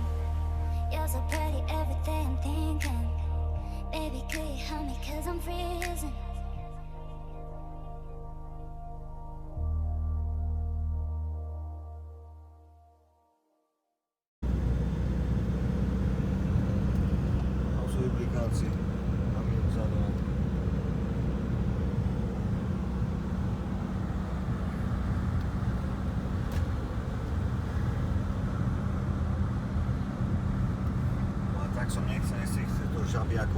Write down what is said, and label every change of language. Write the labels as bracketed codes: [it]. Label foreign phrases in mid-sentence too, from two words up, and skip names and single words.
[en] You're so pretty every day I'm thinking. Baby, could you help me 'cause I'm freezing. [sk] Tam sú implikácie. Tam je vzadu. No a tak som nechcel do žabiakov.